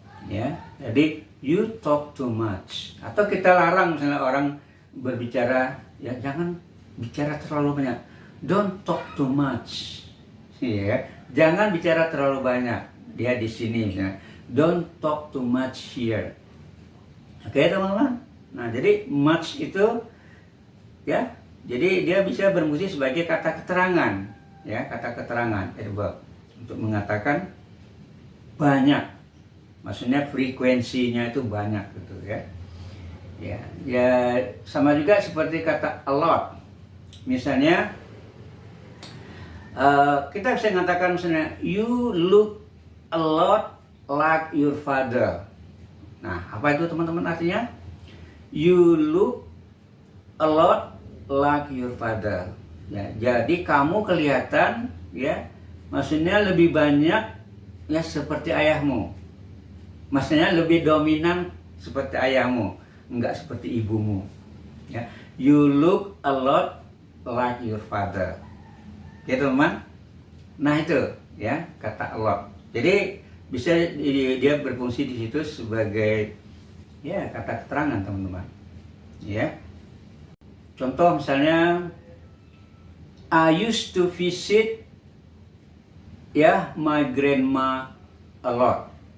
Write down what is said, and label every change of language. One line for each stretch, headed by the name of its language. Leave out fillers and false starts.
English: Ya, jadi you talk too much.
Indonesian: Atau kita larang misalnya orang berbicara, ya jangan bicara terlalu banyak.
English: Don't talk too much.
Indonesian: Ya, jangan bicara terlalu banyak. Dia di sini misalnya,
English: don't talk too much here.
Indonesian: Oke teman-teman. Nah, jadi much itu ya, jadi dia bisa berfungsi sebagai kata keterangan, ya, kata keterangan adverb untuk mengatakan banyak. Maksudnya frekuensinya itu banyak gitu ya. Ya sama juga seperti kata a lot. Misalnya kita bisa mengatakan misalnya
English: you look a lot like your father.
Indonesian: Nah, apa itu teman-teman artinya?
English: You look a lot like your father.
Indonesian: Ya, jadi kamu kelihatan ya, maksudnya lebih banyak ya seperti ayahmu. Maksudnya lebih dominan seperti ayahmu, enggak seperti ibumu.
English: Ya, you look a lot like your father.
Indonesian: Oke teman-teman. Nah itu ya kata a lot. Jadi bisa dia berfungsi di situ sebagai ya kata keterangan teman-teman.
English: Ya.
Indonesian: Contoh misalnya
English: I used to visit ya my grandma a lot.